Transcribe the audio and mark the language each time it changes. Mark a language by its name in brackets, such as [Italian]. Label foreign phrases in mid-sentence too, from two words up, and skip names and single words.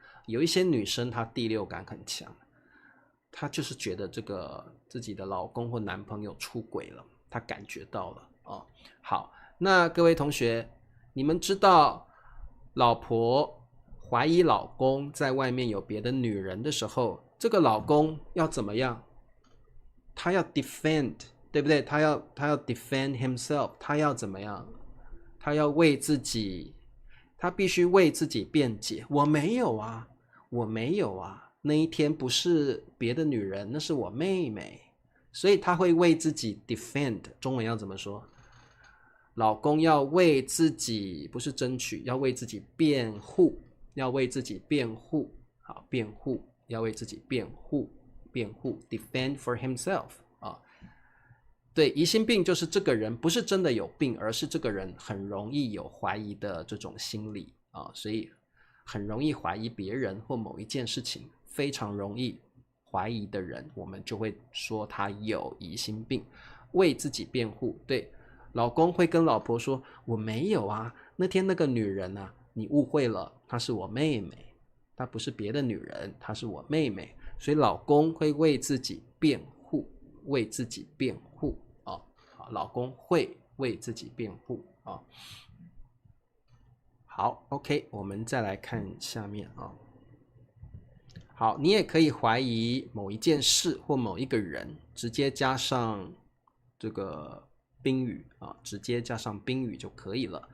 [Chinese] 有一些女生她第六感很強，她就是覺得这個自己的老公或男朋友出軌了，她感覺到了好，那各位同學，你們知道老婆懷疑老公在外面有別的女人的時候，這個老公要怎麼樣？他要 defend， 對不對？他要 [English] defend himself， [Chinese] 他要怎麼樣？他要為自己，他必須為自己辯解。我沒有啊，那一天不是別的女人，那是我妹妹。所以他會為自己 defend，中文要怎麼說？老公要為自己，不是爭取，要為自己辯護，要為自己辯護，好，辯護，要為自己辯護 [English] defend for himself [Chinese] 對，疑心病就是這個人不是真的有病，而是這個人很容易有懷疑的這種心理所以很容易懷疑別人或某一件事情，非常容易懷疑的人，我們就會說他有疑心病，為自己辯護。對，老公會跟老婆說，我沒有啊，那天那個女人啊，你誤會了，她是我妹妹，她不是別的女人，她是我妹妹。所以老公會為自己辯護，為自己辯護老公會為自己辯護好 OK， 我們再來看下面好，你也可以懷疑某一件事或某一個人，直接加上這個賓語直接加上賓語就可以了。